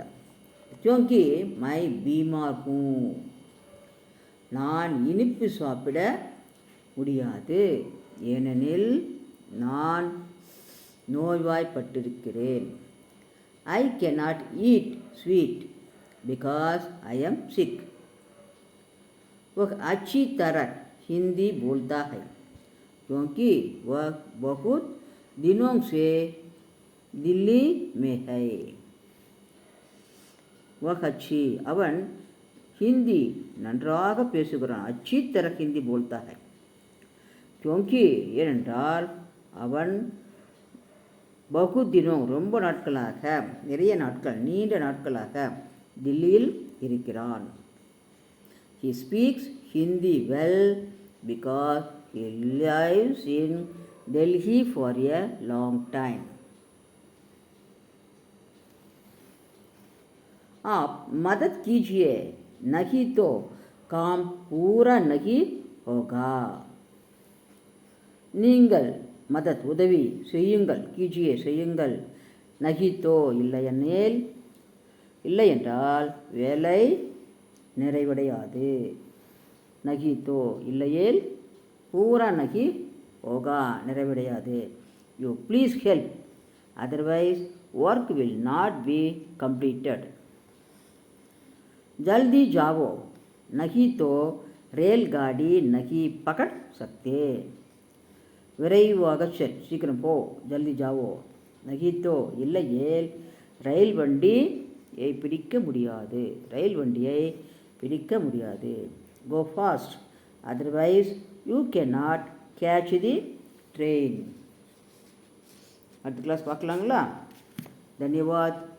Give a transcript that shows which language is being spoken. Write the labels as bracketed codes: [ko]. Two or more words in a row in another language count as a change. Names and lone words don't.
[hi] क्योंकि मैं बीमार हूँ, [ta] நான் இனிப்பு சாப்பிட முடியாது, ஏனெனில் நான் நோய்வாய்ப்பட்டிருக்கிறேன். [en] ஐ cannot eat sweet because I am sick. [hi] वह अच्छी तरह हिंदी बोलता है, क्योंकि वह बहुत दिनों से दिल्ली में है. वह अच्छी, [ta] அவன் ஹிந்தி நன்றாக பேசுகிறான். [hi] अच्छी तरह हिंदी बोलता है. [ta] क्योंकि ஏனென்றால் அவன் பகு தினம் ரொம்ப நாட்களாக, நிறைய நாட்கள், நீண்ட நாட்களாக தில்லியில் இருக்கிறான். [en] He speaks Hindi well because he lives in Delhi for a long time. [hi] आप मदद कीजिए, नहीं तो काम पूरा नहीं होगा. [ta] நீங்கள் மதத் உதவி செய்யுங்கள், கீஜியே செய்யுங்கள், நகித்தோ இல்லையெனில், இல்லை என்றால் வேலை நிறைவடையாது. நகித்தோ இல்லையேல், [hi] पूरा नहीं होगा [ta] நிறைவடையாது. [en] you please help, otherwise work will not be completed. [hi] जल्दी जाओ, नहीं तो रेलगाड़ी नहीं पकड़ सकते. [ta] விரைவாக செல், சீக்கிரம் போ, [hi] जल्दी जाओ, [ta] நகித்தோ இல்லையேல் ரயில் வண்டியை பிடிக்க முடியாது, ரயில் வண்டியை பிடிக்க முடியாது. [en] go fast, otherwise you can not catch the train. [ta] அடுத்த கிளாஸ் பார்க்கலாங்களா? தன்யவாத்.